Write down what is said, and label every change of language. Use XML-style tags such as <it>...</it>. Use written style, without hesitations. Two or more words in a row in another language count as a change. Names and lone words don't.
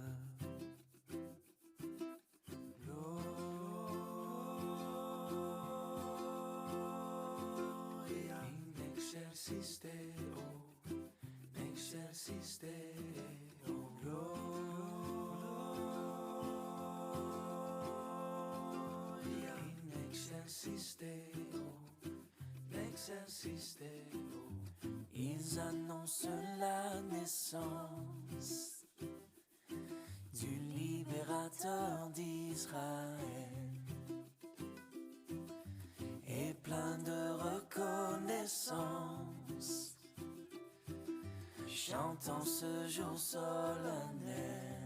<la>Gloria in excelsis Deo, excelsis Deo, gloria in excelsis Deo, excelsis Deo.</la> <fr>Ils annoncent la naissance du libérateur d'Israël, et plein de reconnaissance, chantant ce jour solennel.</fr>